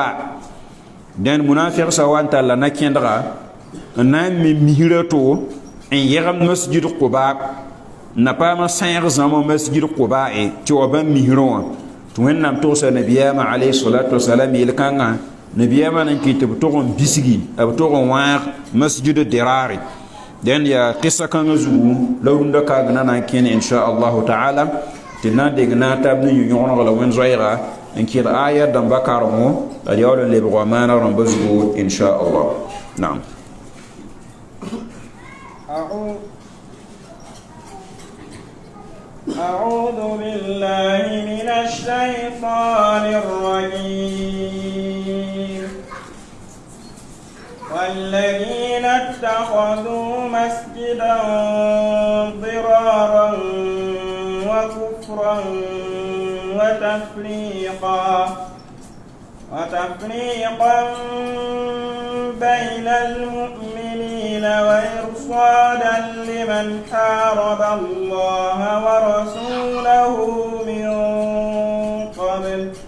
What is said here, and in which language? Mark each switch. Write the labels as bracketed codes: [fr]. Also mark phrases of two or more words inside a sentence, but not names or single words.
[mos] dẽn mũna-fɛgsa wa n talla na-kẽndga n na n me misrã to n yɛgem [ar] مسجد قباء [mos] n na paam n sãyeg zãma [ar] مسجد قباء [mos] tɩ wa bãmb misrã wã tɩ wẽnnaam togsa nabiyaamã [ar] عليه الصلاة والسلام [mos] yel-kãngã nabiyaamã n kɩ tɩ b tog n bisgi b tog n wãag [ar] مسجد ضرار. [mos] dẽn yaa kɩsa kãngã zugu la rũndã kaag na n kẽne [ar] إن شاء الله تعالى [mos] tɩ na n deng na n tab ne yũ-yõgeneg la wẽn zoɛɛga n kɩd aya dãmba karemo la d yaool n lebg wa maana rãmba zugu [ar] إن شاء الله. [mos] naam. [ar] أعوذ بالله من الشيطان الرجيم. والذين اتخذوا مسجدا ضرارا وكفرا وتفريقا بين المؤمنين وإرصادا لمن حارب الله ورسوله من قبل